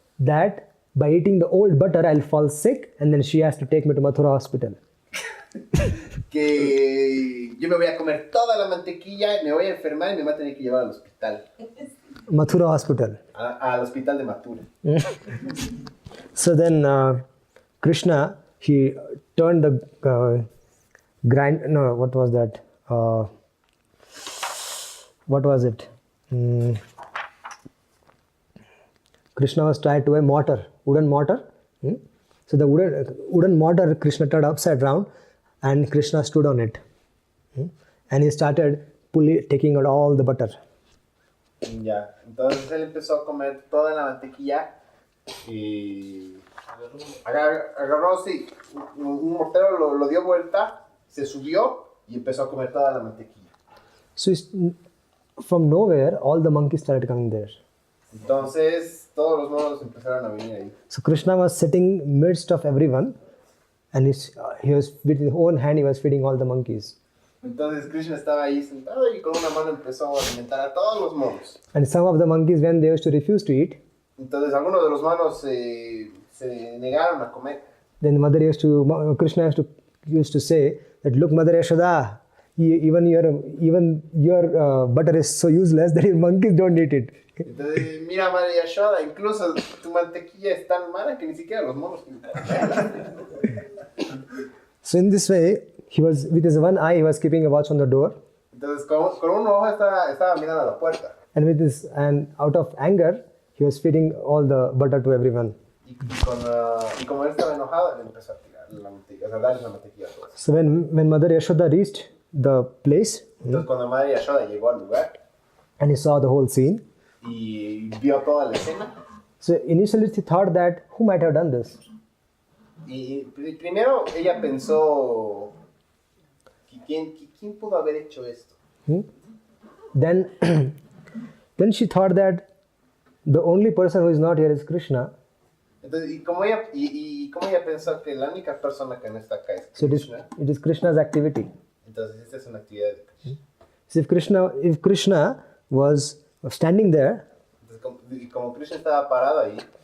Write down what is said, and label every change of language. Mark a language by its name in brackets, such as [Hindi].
[English] that by eating the old butter I'll fall sick and then she has to take me to Mathura hospital. [Spanish] Que yo me voy a comer toda la mantequilla, me voy a enfermar y me va a tener que llevar al hospital. [English] Mathura hospital. [Spanish] Al hospital de Mathura. [English] So then Krishna, he turned the what was that? What was it? Krishna was tied to a mortar, wooden mortar. So the wooden mortar, Krishna turned upside down and Krishna stood on it. And he started taking out all the butter. [Spanish] Ya, entonces él empezó a comer toda la mantequilla y agarró sí, un mortero lo dio vuelta, se subió y empezó a comer toda la mantequilla. [English] So from nowhere, all the monkeys started coming there. [Spanish] Entonces todos los monos empezaron a venir ahí. [English] So Krishna was sitting midst of everyone, and he was with his own hand he was feeding all the monkeys. [Spanish] Entonces Krishna estaba ahí sentado y con una mano empezó a alimentar a todos los monos. [English] And some of the monkeys, when they used to refuse to eat, [Spanish] entonces algunos de los monos se negaron a comer. [English] Then Krishna used to say that, look, Mother Yashoda, even your butter is so useless that even monkeys don't eat it. [Spanish] Entonces, mira, Madre Yashoda, incluso tu mantequilla es tan mala que ni siquiera los monos. [English] So in this way, he was with his one eye, he was keeping a watch on the door. [Spanish] Entonces, con un ojo estaba mirando a la puerta. [English] And out of anger, he was feeding all the butter to everyone. [Spanish] Y como él estaba enojado, él empezó a tirar la mantequilla, a darles la mantequilla a todos. [English] So when Mother Yashoda reached the place, [Spanish] entonces cuando Madre Yashoda llegó al lugar, [English] and he saw the whole scene, [Spanish] y vio toda la escena, [English] so initially she thought that who might have done this? [Spanish] Y primero ella pensó, ¿quién pudo haber hecho esto? [English] Then she thought that the only person who is not here is Krishna. [Spanish] Entonces, y como ella pensó que la única persona que no está acá es Krishna. [English] So it is Krishna's activity. [Spanish] Entonces esta es una actividad de Krishna. [English] So if Krishna was standing there, [Spanish] entonces, como Krishna estaba parado ahí,